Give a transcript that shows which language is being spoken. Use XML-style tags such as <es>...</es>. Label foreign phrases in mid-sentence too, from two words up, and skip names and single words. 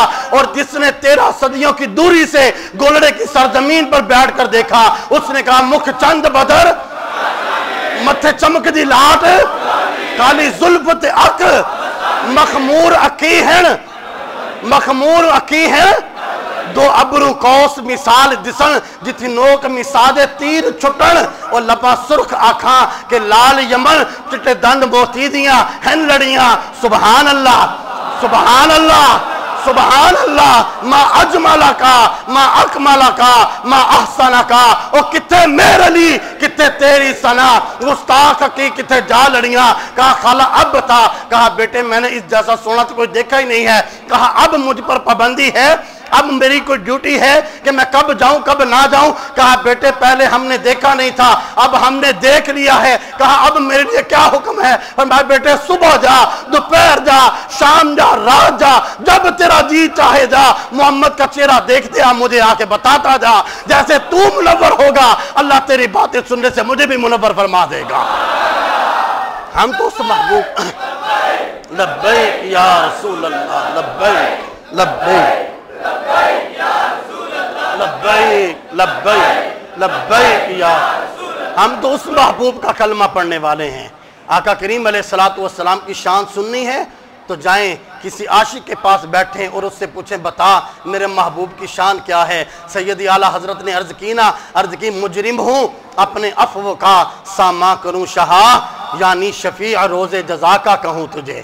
<ur>اور جس نے 13 صدیوں کی دوری سے گولڑے کی سرزمین پر بیٹھ کر دیکھا اس نے کہا</ur> <pa>مکھ چند بدر متھے چمک دی لاٹ کالی زلفت اک مخمور اکھیں ہیں، مخمور اکھیں ہیں، دو ابرو قوس مثال دسن، جتھی نوک مژہ دے تیر چھٹن، اور لب سرخ آکھاں کے لعل یمن، چٹے دند موتی دیاں ہیں لڑیاں.</pa> <ar>سبحان الله، سبحان الله، سبحان الله. ما أجملك، ما أكملك، ما أحسنك.</ar> <pa>او کتھے میرے علی، کتھے تیری ثنا، گستاخ کی کتھے جا لڑیاں.</pa> <ur>کہا خالہ اب بتا، کہا بیٹے میں نے اس جیسا سونا تو کوئی دیکھا ہی نہیں ہے. کہا اب مجھ پر پابندی ہے، اب میری کوئی ڈیوٹی ہے کہ میں کب جاؤں کب نہ جاؤں. کہا بیٹے پہلے ہم نے دیکھا نہیں تھا، اب ہم نے دیکھ لیا ہے. کہا اب میرے لیے کیا حکم ہے۔ فرمایا بیٹے صبح جا، دوپہر جا، شام جا، رات جا، جب تیرا جی چاہے جا. محمد کا چہرہ دیکھتے آ، مجھے آ کے بتاتا جا۔ جیسے تو منور ہوگا، اللہ تیری باتیں سننے سے مجھے بھی منور فرما دے گا. ہم تو اس محبوب</ur> <ar>لبيك يا رسول الله، لبيك لبيك لبيك لبيك لبيك يا.</ar> <ur>ہم تو اس محبوب کا کلمہ پڑھنے والے ہیں. آقا کریم</ur> <ar>عليه الصلاة والسلام</ar> <ur>کی شان سننی ہے تو جائیں کسی عاشق کے پاس بیٹھیں اور اس سے پوچھیں بتا میرے محبوب کی شان کیا ہے. سیدی اعلیٰ حضرت نے عرض کی مجرم ہوں اپنے عفو کا ساماں کروں شہا، یعنی شفیع روز جزا کا کہوں تجھے.</ur>